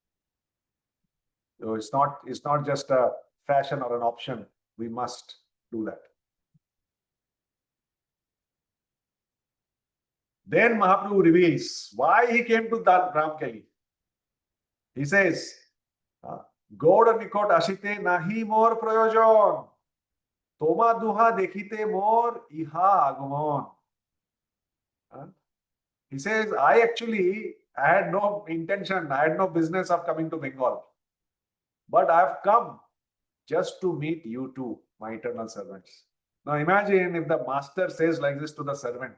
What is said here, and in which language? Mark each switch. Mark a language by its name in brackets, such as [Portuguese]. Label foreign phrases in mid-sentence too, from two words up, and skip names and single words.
[English] So it's not just a fashion or an option. We must do that. Then Mahaprabhu reveals why he came to Ramkeli. He says, [Bangla] গৌড় নিকট আসিতে নাহি মোর প্রয়োজন, তোমা দুহাঁ দেখিতে মোর ইহাঁ আগমন. [English] He says, I had no intention, I had no business of coming to Bengal. But I have come just to meet you two, my eternal servants. Now imagine if the master says like this to the servant.